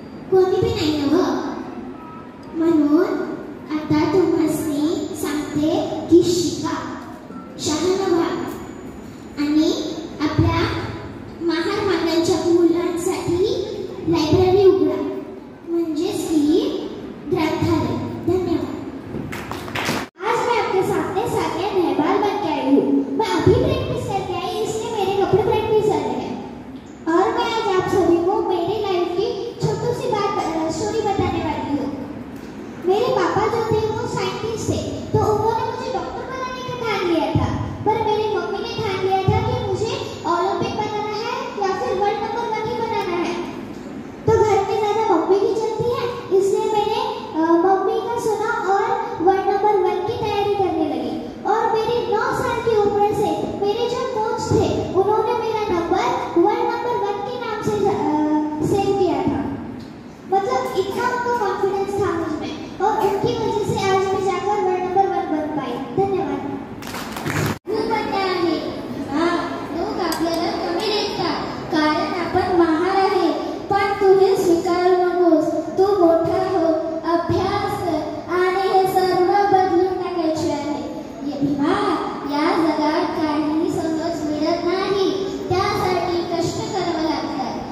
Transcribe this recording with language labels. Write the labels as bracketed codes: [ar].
[mr] कोणी बी नाही ना मग. म्हणून आता तुम्हाला सांगते की शिका, शहाणा व्हा आणि आपल्या महाराजांच्या मुलांसाठी लायब्ररी उघडा, म्हणजेच की ग्रंथालय. धन्यवाद. [hi] आज मैं आपके सामने सानिया नेहवाल बन के आई हूँ. मैं अभी प्रैक्टिस करके आई, इसलिए मेरे कपड़े प्रैक्टिस कर रहे हैं. और मैं आज आप सभी को मेरी लाइफ की छोटी सी स्टोरी बताने वाली हूँ. मेरे पापा जो थे वो साइंटिस्ट थे, तो उन्होंने मुझे डॉक्टर बनाने का ठान लिया था. पर मेरी मम्मी ने ठान लिया था कि मुझे ओलंपिक बनाना है या फिर वर्ल्ड नंबर 1 ही बनाना है. तो घर में ज़्यादा मम्मी की चलती है, इसलिए मैंने मम्मी का सुना और वर्ल्ड नंबर 1 की तैयारी करने लगी. और मेरी 9 साल की उम्र से मेरे जो कोच थे उन्होंने मेरा नंबर वर्ल्ड नंबर 1 के नाम से सेव किया था. मतलब इतना उनको कॉन्फिडेंस था मुझ में, और उनकी वजह से आज मैं जाकर वर्ल्ड नंबर 1 बन पाई. [mr] धन्यवाद. खूप बनले आहे. लोक आपल्याला कमी लेखतात कारण आपण महान आहे. पण तू हे स्वीकारू नकोस. तू मोठा हो, अभ्यास कर आणि हे सर्व बदलून टाकायचे आहे. भीमा, या जगात काही सहज मिळत नाही, त्यासाठी कष्ट करावं लागतात.